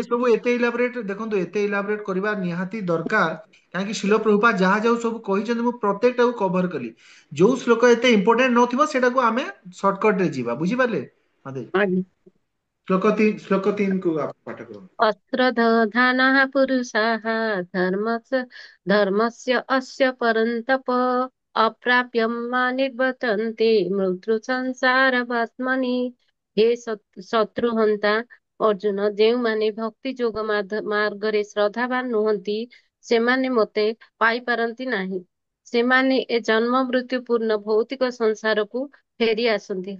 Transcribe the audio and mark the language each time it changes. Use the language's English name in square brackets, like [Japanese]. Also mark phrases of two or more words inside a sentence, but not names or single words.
[Odia] ସବୁ ଏତେ ଇଲାବୋରେଟ, ଦେଖନ୍ତୁ ଏତେ ଇଲାବୋରେଟ କରିବା ନିହାତି ଦରକାର, କାହିଁକି ଶିଳ ପ୍ରଭୁପାଦ ଯାହା ଯାଉ ସବୁ କହିଛନ୍ତି ମୁଁ ପ୍ରତ୍ୟେକଟାକୁ କଭର କଲି। ଯୋଉ ଶ୍ଲୋକ ଏତେ ଇମ୍ପୋର୍ଟାଣ୍ଟ ନଥିବ ସେଟାକୁ ଆମେ ସର୍ଟକଟ ରେ ଯିବା, ବୁଝିପାରିଲେ? ଆଜ୍ଞା। ଶ୍ଲୋକ 3 କୁ ପାଠ କରନ୍ତୁ। [Sanskrit] ଅସ୍ତ୍ରଧାନः ପୁରୁଷାः ଧର୍ମस्य अस्य परन्तप अप्राप्यं मा निर्वर्तन्ते मृत्यु ସଂସାର ବାତ୍ମନି। [Odia] ହେ ଶତ୍ରୁହନ୍ତା ଅର୍ଜୁନ, ଯେଉଁମାନେ ଭକ୍ତି ଯୋଗ ମାର୍ଗରେ ଶ୍ରଦ୍ଧାବାନ ନୁହନ୍ତି, ସେମାନେ ମୋତେ ପାଇପାରନ୍ତି ନାହିଁ। ସେମାନେ ଏ ଜନ୍ମ ମୃତ୍ୟୁ ପୂର୍ଣ୍ଣ ଭୌତିକ ସଂସାରକୁ ଫେରି ଆସନ୍ତି।